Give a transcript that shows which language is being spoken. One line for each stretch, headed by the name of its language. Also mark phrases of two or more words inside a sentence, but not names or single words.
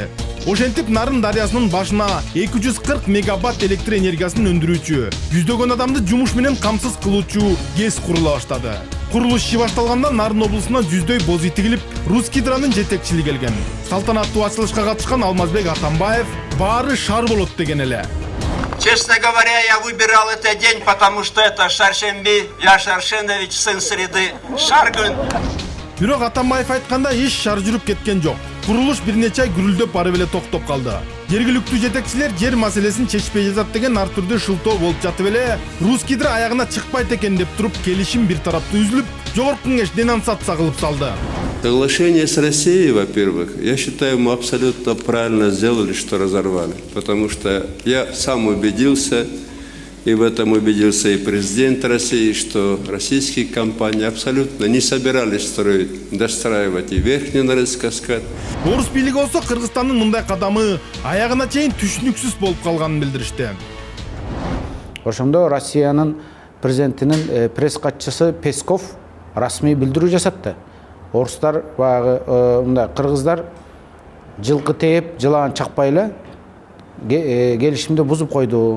Kyrgyz: Ошентип Нарын дарыясынын башына 240 мегаватт электр энергиясын өндүрүүчү, жүздөгөн адамды жумуш менен камсыз кылуучу ГЭС курула баштады. Курулуш иши башталганда Нарын облусуна жүздөй боз ити килип, Русгидронун жетекчилиги келген. Салтанаттуу ачылышка катышкан Алмазбек Атамбаев баары шар болот деген эле.
Russian: Честно говоря, я выбирал этот день, потому что это Шаршемби, я Шаршенович, сын среды,
Kyrgyz: Шаргүн. Бирок Атамбаев айтканда иш шар жүрүп кеткен жок. Курулуш бир нече ай гүрүлдөп бары эле токтоп калды. Жергиликтүү жетекчилер жер маселесин чечпей жатат деген ар түрдүү шылтоо болуп жатып эле, Русгидро аягына чыкпайт экен деп туруп келишим бир тараптуу үзүлүп, жогорку кеңеш денонсация кылып салды.
Russian: Соглашение с Россией, во-первых, я считаю, мы абсолютно правильно сделали, что разорвали. Потому что я сам убедился, и в этом убедился и президент России, что российские компании абсолютно не собирались достраивать и верхний Нарынский каскад.
Kyrgyz: Орус бийлиги болсо Кыргызстандын мындай кадамы аягына чейин түшүнүксүз болуп калганын билдиришти. Ошондо Россиянын президентинин пресс катчысы Песков расмий билдирүү жасатты. Орустар баягы мындай кыргыздар жылкы тээп, жылаан чакпай эле келишимди бузуп койду.